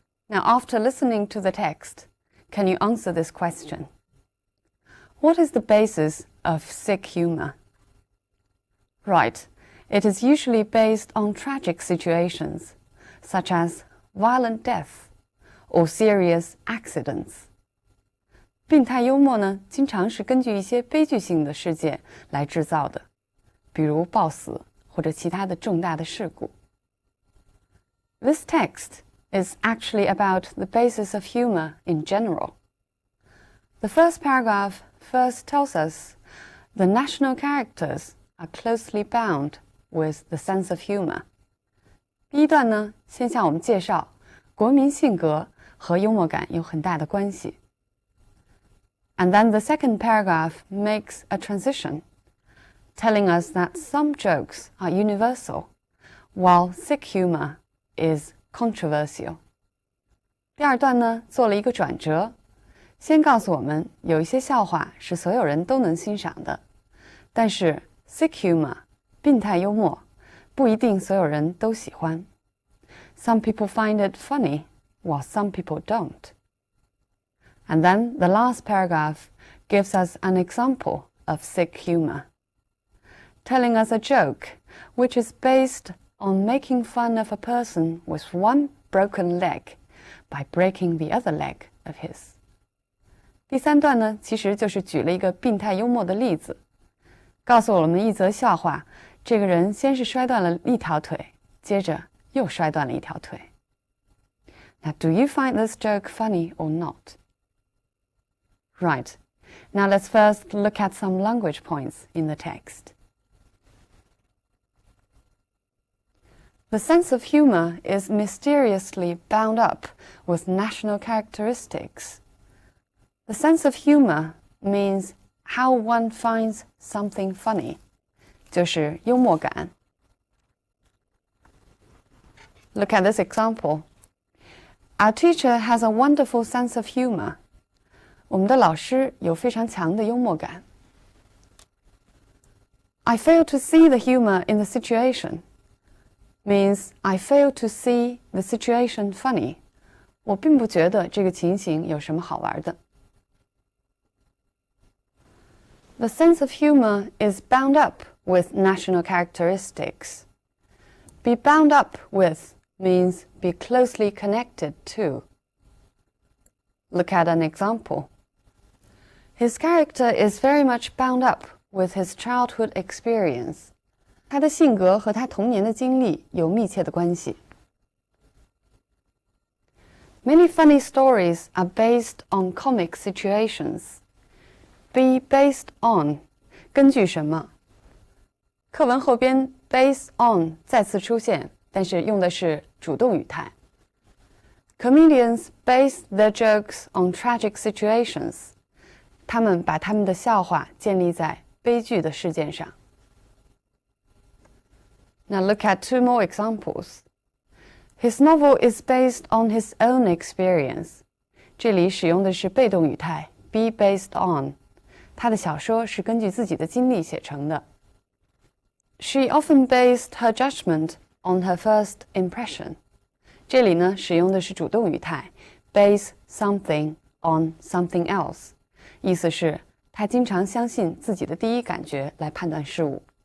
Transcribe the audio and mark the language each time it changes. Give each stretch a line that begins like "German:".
English: Now, after listening to the text, can you answer this question? What is the basis of sick humor? Right, it is usually based on tragic situations, such as violent death or serious accidents.
Chinese: 病态幽默呢，经常是根据一些悲剧性的事件来制造的，比如暴死或者其他的重大的事故。
English: This text is actually about the basis of humor in general. The first paragraph first tells us the national characters are closely bound with the sense of humor.
Chinese: 第一段呢，先向我们介绍国民性格和幽默感有很大的关系。
English: And then the second paragraph makes a transition, telling us that some jokes are universal, while sick humor is controversial.
Chinese: 第二段呢，做了一个转折，先告诉我们有一些笑话是所有人都能欣赏的，但是 sick humor 病态幽默不一定所有人都喜欢。
English: Some people find it funny, while some people don't. And then the last paragraph gives us an example of sick humor, telling us a joke which is based on making fun of a person with one broken leg by breaking the other leg of his.
Chinese: 第三段呢，其实就是举了一个病态幽默的例子，告诉我们一则笑话，这个人先是摔断了一条腿，接着又摔断了一条腿。
English: Now, do you find this joke funny or not? Right. Now let's first look at some language points in the text. The sense of humor is mysteriously bound up with national characteristics. The sense of humor means how one finds something funny,
Chinese: 就是幽默感。
English: Look at this example. Our teacher has a wonderful sense of humor.
Chinese: 我们的老师有非常强的幽默感。
English: I fail to see the humor in the situation means I fail to see the situation funny.
Chinese: 我并不觉得这个情形有什么好玩的。
English: The sense of humor is bound up with national characteristics. Be bound up with means be closely connected to. Look at an example. His character is very much bound up with his childhood experience.
Chinese: 他的性格和他童年的经历有密切的关系。
English: Many funny stories are based on comic situations. Be based on
Chinese: 根据什么？课文后边 based on 再次出现，但是用的是主动语态。
English: Comedians base their jokes on tragic situations.
Chinese: 他们把他们的笑话建立在悲剧的事件上。
English: Now look at two more examples. His novel is based on his own experience.
Chinese: 这里使用的是被动语态 be based on. 他的小说是根据自己的经历写成的。
English: She often based her judgment on her first impression.
Chinese: 这里呢，使用的是主动语态
English: base something on something else.
Chinese: 意思是他经常相信自己的第一感觉来判断事物。